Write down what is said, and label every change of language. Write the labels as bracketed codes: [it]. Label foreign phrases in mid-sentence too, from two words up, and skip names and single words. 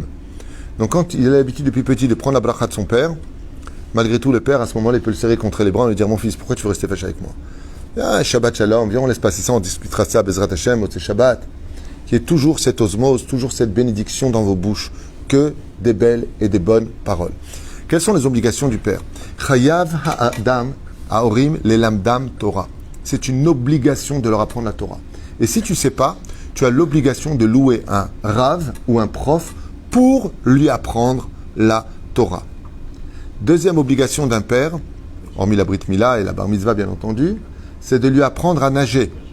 [fr] Donc quand il a l'habitude depuis petit de prendre la bracha de son père, malgré tout le père, à ce moment-là, il peut le serrer contre les bras et lui dire, mon fils, pourquoi tu veux rester fâché avec moi? Ah, [he] שבת שלום, [fr] viens, on laisse passer ça, on discutera ça, [he] בעזרת השם, מוצאי שבת. [fr] Qu'il y ait toujours cette osmose, toujours cette bénédiction dans vos bouches, que des belles et des bonnes paroles. Quelles sont les obligations du père? [he] חייב האדם הורים ללמדם תורה. [fr] C'est une obligation de leur apprendre la Torah. Et si tu ne sais pas, tu as l'obligation de louer un rav ou un prof pour lui apprendre la Torah. Deuxième obligation d'un père, hormis la [he] ברית מילה [fr] et la [he] בר מצווה [fr] bien entendu, c'est de lui apprendre à nager.